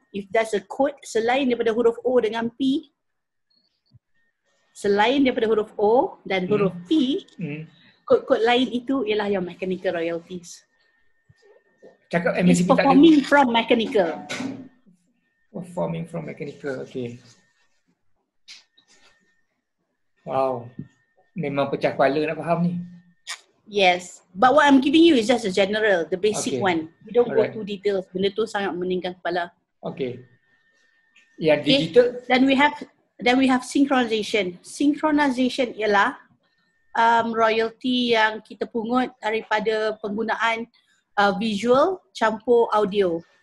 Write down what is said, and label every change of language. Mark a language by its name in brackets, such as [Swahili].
[English] If there's a code [Malay] selain daripada huruf O dengan P, selain daripada huruf O dan huruf P, kod-kod lain itu ialah yang mechanical royalties. Cakap MACP tak ada. [English] Performing from mechanical. Performing from mechanical, okay. [Malay] Wow, memang pecah kepala nak faham ni. [English] Yes, but what I'm giving you is just a general, the basic one. We don't go to details. [Malay] Benda tu sangat meningkan kepala. Okay. Yang digital. [English] Then we have synchronization. [Malay] Synchronization ialah royalty yang kita pungut daripada penggunaan visual campur audio.